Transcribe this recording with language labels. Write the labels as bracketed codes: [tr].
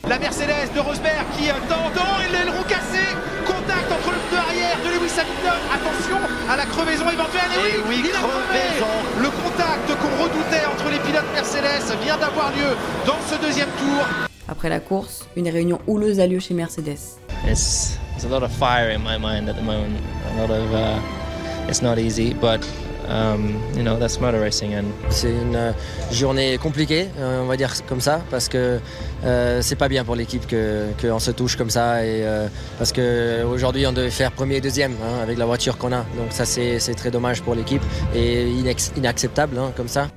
[fr] La Mercedes de Rosberg qui tend et l'aileron cassé. Contact entre le pneu arrière de Lewis Hamilton. Attention à la crevaison éventuelle. Et oui, il a crevé. Le contact qu'on redoutait entre les pilotes Mercedes vient d'avoir lieu dans ce deuxième tour. Après la course, une réunion houleuse a lieu chez Mercedes. [en] There's a lot of fire in my mind at the moment. It's not easy, but That's motor racing. And [fr] c'est une journée compliquée, on va dire comme ça, parce que c'est pas bien pour l'équipe qu'on se touche comme ça, et parce qu'aujourd'hui on devait faire premier et deuxième avec la voiture qu'on a, donc ça c'est très dommage pour l'équipe et inacceptable comme ça.